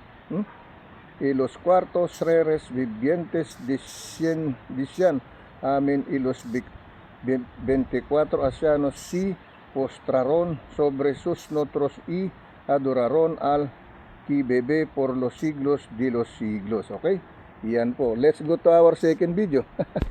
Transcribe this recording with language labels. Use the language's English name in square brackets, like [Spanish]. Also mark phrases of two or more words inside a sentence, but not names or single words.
[Spanish] Y los cuartos seres vivientes decían amén, y los 24 ancianos sí postraron sobre sus rostros y adoraron al que bebe por los siglos de los siglos. [Filipino] Okay? Yan po. [English] Let's go to our second video.